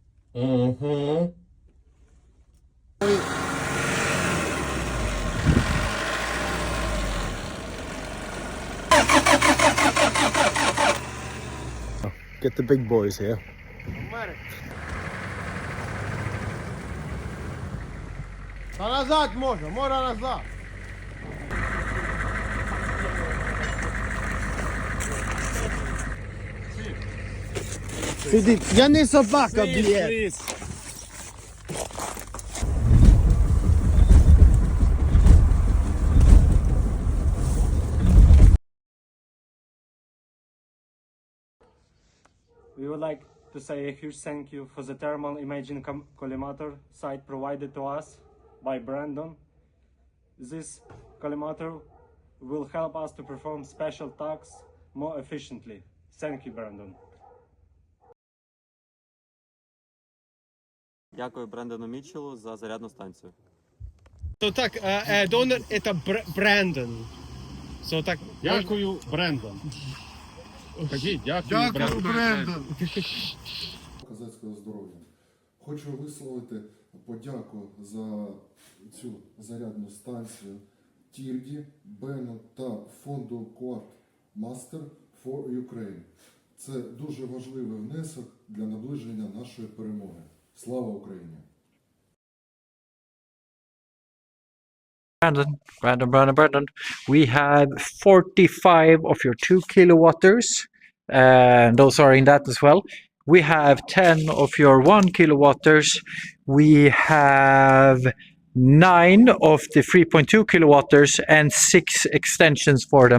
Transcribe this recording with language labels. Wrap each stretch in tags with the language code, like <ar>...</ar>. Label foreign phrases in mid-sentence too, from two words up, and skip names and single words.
<en>Mm-hmm. Get the big boys here.</en> <uk>Та назад можна назад. Сидіть, я не собака, блядь.</uk> <en>We would like to say a huge thank you for the thermal imaging collimator site provided to us by Brandon. This collimator will help us to perform special tasks more efficiently. Thank you, Brandon.</en> <uk>Дякую Брендону Мітчеллу за зарядну станцію. То так, донор это Брендон. So так. Дякую, Брендон. Кажіть, дякую, Брендон. Козацького здоров'я. Хочу висловити подяку за цю зарядну станцію Тільді, Бену та фонду Quad Master for Ukraine. Це дуже важливий внесок для наближення нашої перемоги. Слава Україні!</uk> <en>Brandon. We have 45 of your 2 kilowatters, and those are in that as well. We have 10 of your 1 kilowatters. We have 9 of the 3.2 kilowatters and 6 extensions for them.</en>